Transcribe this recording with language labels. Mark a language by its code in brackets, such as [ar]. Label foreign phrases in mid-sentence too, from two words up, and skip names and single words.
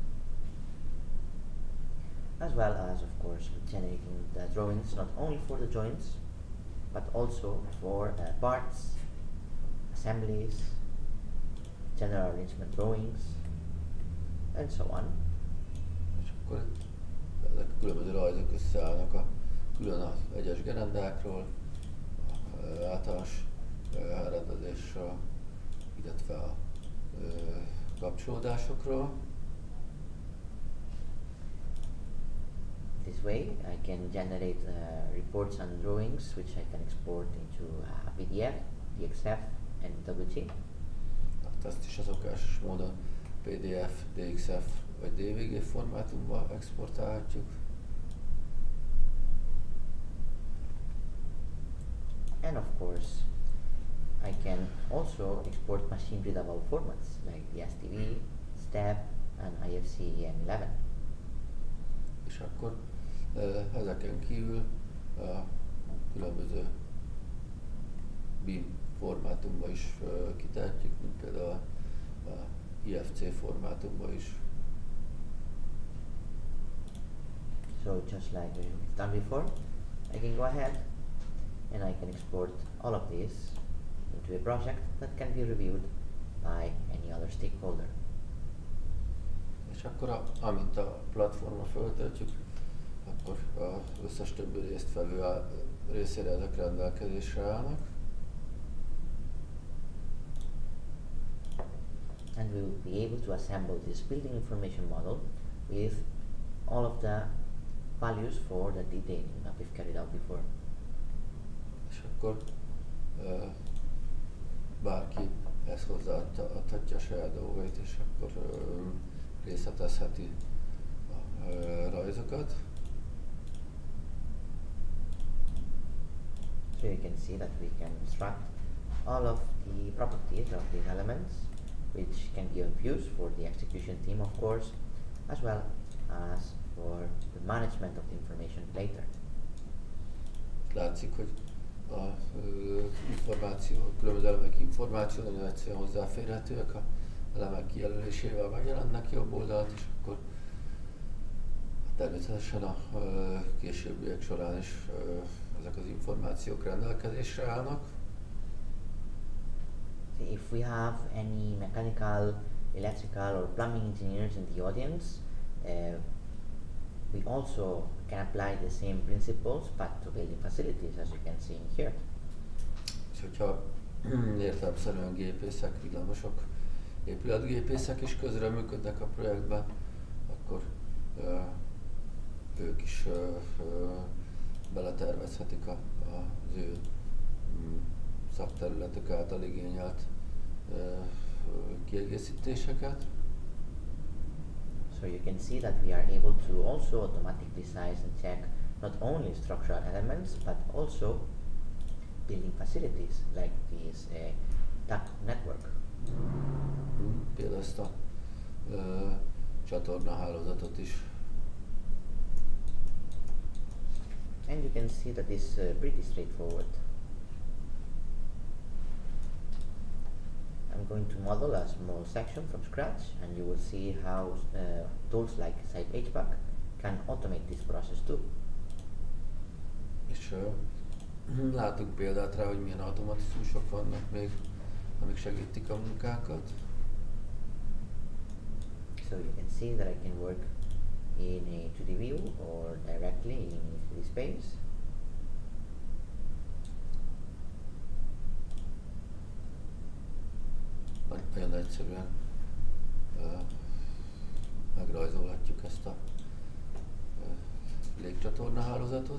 [en] As well as, of course, generating the drawings not only for the joints, but also for parts, assemblies, general arrangement drawings, and so on. [hu] És akkor ezek a különböző rajzok összeállnak külön az egyes gerendákról, általános elrendezésről, illetve a kapcsolódásokról. [en] This way I can generate reports and drawings which I can export into PDF, DXF and WT. [hu] Hát ezt is a szokásos módon PDF, DXF vagy DVG formátumban exportálhatjuk. [en] And of course, I can also export machine readable formats like the STV, STEP and IFC EM11. [hu] És akkor ezeken kívül különböző BIM formátumban is kitehetjük, mint például a IFC formátumban is. [en] So just like we've done before, I can go ahead and I can export all of this into a project that can be reviewed by any other stakeholder. [hu] És akkor amint a platformra föltöltjük, akkor az összes többi résztvevő részére ezek rendelkezésre állnak. [en] And we will be able to assemble this building information model with all of the values for the detailing that we've carried out before. [hu] És akkor bárki ezt hozzáadhatja a saját dolgait, és akkor részletezheti a rajzokat. [en] So you can see that we can extract all of the properties of these elements, which can be of use for the execution team, of course, as well as for the management of the information later. [hu] Látszik, hogy a különböző elemek információ nagyon egyszerűen hozzáférhetőek, a elemek kijelölésével megjelennek jobb oldalt, és akkor természetesen a későbbiek során is ezek az információk rendelkezésre állnak. [en] So if we have any mechanical, electrical or plumbing engineers in the audience, we also can apply the same principles but to building facilities, as you can see in here. [hu] És hogyha értelemszerűen gépészek, villamosok, épületgépészek is közreműködnek a projektben, akkor ők is beletervezhetik az ő szakterületük által igényelt kiegészítéseket. [en] So you can see that we are able to also automatically size and check not only structural elements but also building facilities like this duct network. [hu] Például ezt a csatornahálózatot is. [en] And you can see that it's pretty straightforward. I'm going to model a small section from scratch, and you will see how tools like CYPE can automate this process too. [hu] És látunk példát rá, hogy milyen automatizmusok vannak még, amik segítik a munkákat. [en] So you can see that I can work in a 2D view or directly in 3D space. [hu] egyszerűen megrajzolhatjuk ezt a légcsatorna hálózatot.